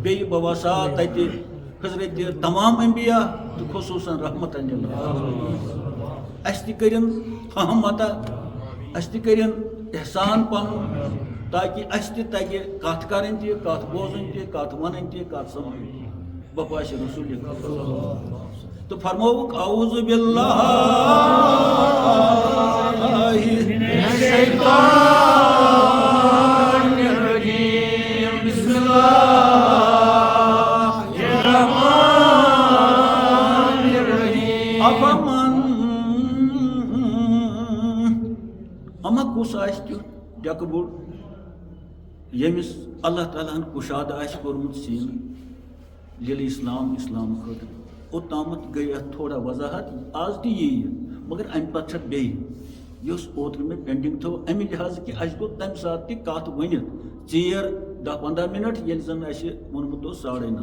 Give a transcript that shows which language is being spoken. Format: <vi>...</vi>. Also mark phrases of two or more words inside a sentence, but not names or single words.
<ks>بیٚیہِ بہٕ وسا تتہِ حضرت تمام انبیا تہٕ خصوٗصاً</ks> <ar>رحمتاً للعالمین.</ar> <ks>اَسہِ تہِ کٔرِن فہم عطا، اَسہِ تہِ کٔرِن احسان پنُن، تاکہِ اَسہِ تہِ تگہِ کتھ کرٕنۍ تہِ، کتھ بوزٕنۍ تہِ، کتھ ونٕنۍ تہِ، کتھ سمجھٕنۍ تہِ. بپاشِ رسوٗلِ تہٕ فرمووُکھ</ks> <ar>اعوذ باللہ منَ الشیطان الرجیم، بسم اللہ الرحمن الرحیم.</ar> <ks>اما کُس آسہِ تیُتھ ڈیکہٕ بوٚڑ ییٚمِس اللہ تعالیٰ ہن کُشاد آسہِ کوٚرمُت سیٖنہٕ لیلہِ اسلام خٲطرٕ. اوٚتامتھ گٔے اتھ تھوڑا وضاحت، آز تہِ یِیہِ، مگر امہِ پتہٕ چھِ بیٚیہِ یۄس اوترٕ مےٚ پینڈنگ تھٲو، امہِ لحاظہٕ کہِ اَسہِ گوٚو تمہِ ساتہٕ تہِ کتھ ؤنِتھ ژیر 10-15 مِنٹ، ییٚلہِ زن اَسہِ ووٚنمُت اوس 9:30.</ks>